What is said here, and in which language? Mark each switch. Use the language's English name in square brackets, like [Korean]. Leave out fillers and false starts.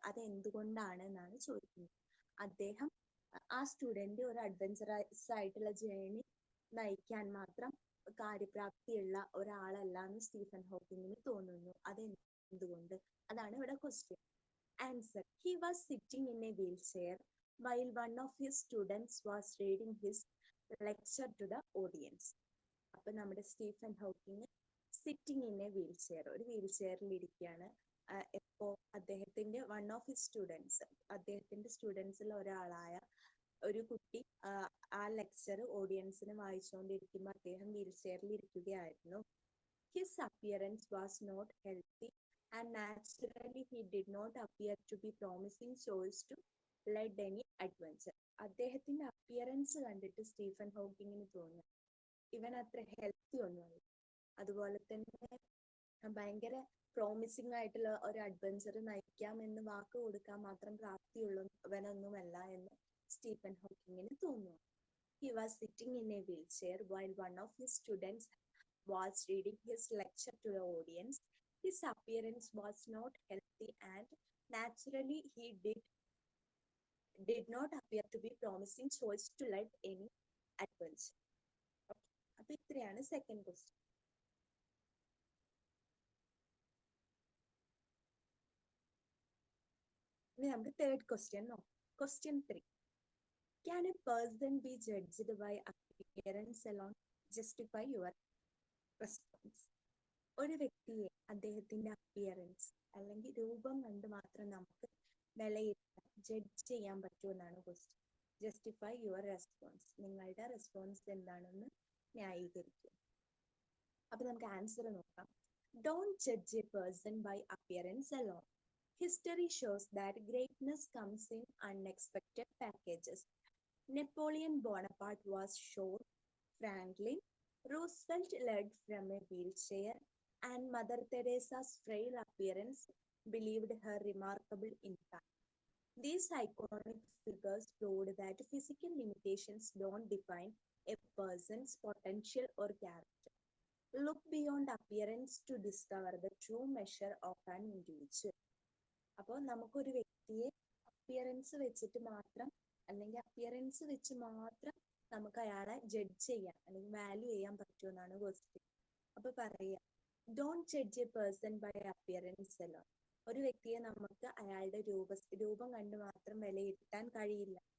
[Malayalam] അത് എന്തുകൊണ്ടാണ് എന്നാണ് ചോദിക്കുന്നത്. അദ്ദേഹം ആ സ്റ്റുഡന്റ് ഒരു അഡ്വഞ്ചറസ് ആയിട്ടുള്ള ജേർണി നയിക്കാൻ മാത്രം കാര്യപ്രാപ്തിയുള്ള ഒരാളല്ല എന്ന് സ്റ്റീഫൻ ഹോക്കിങ്ങിന് തോന്നുന്നു. അത് എന്തുകൊണ്ട്? അതാണ് ഇവിടെ question. Answer. [English] He was sitting in a wheelchair while one of his students was reading his lecture to the audience. [Malayalam] അപ്പൊ നമ്മുടെ Stephen Hawking [English] sitting in a wheel chair, [Malayalam] ഒരു വീൽ ചെയറിൽ ഇരിക്കുകയാണ്. എപ്പോ അദ്ദേഹത്തിന്റെ [English] one of his students, [Malayalam] അദ്ദേഹത്തിന്റെ സ്റ്റുഡൻസിൽ ഒരാളായ ഒരു കുട്ടി ആ ലെക്ചർ ഓഡിയൻസിന് വായിച്ചുകൊണ്ടിരിക്കുമ്പോൾ അദ്ദേഹം വീൽ ചെയറിൽ ഇരിക്കുകയായിരുന്നു. [English] His appearance was not healthy and naturally he did not appear to be promising choice to lead any adventure. [Malayalam] അദ്ദേഹത്തിന്റെ അപ്പിയറൻസ് കണ്ടിട്ട് സ്റ്റീഫൻ ഹോക്കിങ്ങിന് തോന്നി ഇവൻ അത്ര ഹെൽത്തി ഒന്നുമല്ല, അതുപോലെ തന്നെ ഭയങ്കര പ്രോമിസിംഗ് ആയിട്ടുള്ള ഒരു അഡ്വഞ്ചർ നയിക്കാമെന്ന് വാക്ക് കൊടുക്കാൻ മാത്രം പ്രാപ്തിയുള്ളവനൊന്നുമല്ല എന്ന് സ്റ്റീഫൻ ഹോക്കിങ്ങിന് തോന്നുന്നു. [English] He was sitting in a wheelchair while one of his students was reading his lecture to the audience. His appearance was not healthy and naturally he did not appear to be promising choice to let any adventure. Okay. [Malayalam] അപ്പൊ ഇത്രയാണ് second question. ഇനി നമുക്ക് third question നോക്കാം. Question 3. [English] Can a person be judged by appearance alone? Justify your response. [Malayalam] ഒരു വ്യക്തിയെ അദ്ദേഹത്തിന്റെ appearance അല്ലെങ്കിൽ രൂപം കണ്ട് മാത്രം നമുക്ക് വിലയിരുത്താൻ ജഡ്ജ് ചെയ്യാൻ പറ്റുമെന്നാണ് ക്വസ്റ്റ്യൻ. [English] Justify your response. [Malayalam] നിങ്ങളുടെ റെസ്പോൺസ് എന്താണെന്ന് ന്യായീകരിക്കുക. അപ്പൊ നമുക്ക് ആൻസർ നോക്കാം. [English] Don't judge a person by appearance alone. History shows that greatness comes in unexpected packages. Napoleon Bonaparte was short. Franklin Roosevelt led from a wheelchair, and Mother Teresa's frail appearance believed her remarkable impact. These iconic figures proved that physical limitations don't define a person's potential or character. Look beyond appearance to discover the true measure of an individual. [Malayalam] അപ്പോൾ നമുക്കൊരു വ്യക്തിയെ appearance വെച്ചിട്ട് മാത്രം അല്ലെങ്കിൽ appearance വെച്ച് മാത്രം നമുക്ക് അയാളെ ജഡ്ജ് ചെയ്യാൻ അല്ലെങ്കിൽ വാല്യൂ ചെയ്യാൻ പറ്റുമെന്നാണ് ക്വസ്റ്റ്യൻ. അപ്പൊ പറയാ, [English] Don't judge a person by appearance alone. [Malayalam] ഒരു വ്യക്തിയെ നമുക്ക് അയാളുടെ രൂപം കണ്ട് മാത്രം വിലയിരുത്താൻ കഴിയില്ല.